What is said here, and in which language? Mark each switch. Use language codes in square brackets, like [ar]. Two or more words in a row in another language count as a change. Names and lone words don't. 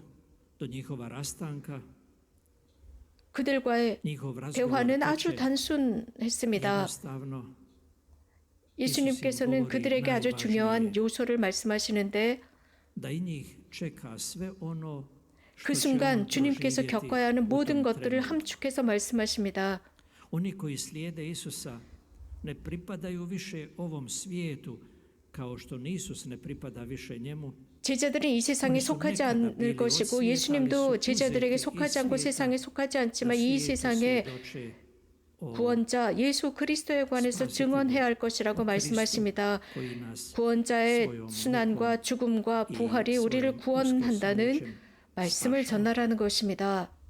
[ko] 그들과의 대화는 아주 단순했습니다. 예수님께서는 그들에게 아주 중요한 요소를 말씀하시는데 그 순간 주님께서 겪어야 하는 모든 것들을 함축해서 말씀하십니다. [hr] ne pripadaju više ovom svijetu kao što ni Isus ne pripada više njemu. [ko] 제자들은 이 세상에 속하지 않을 것이고 예수님도 제자들에게 속하지 않고 세상에 속하지 않지만 이 세상의 구원자 예수 그리스도에 관해서 증언해야 할 것이라고 말씀하십니다. 구원자의 순환과 죽음과 부활이 우리를 구원한다는 말씀을 전하라는 것입니다.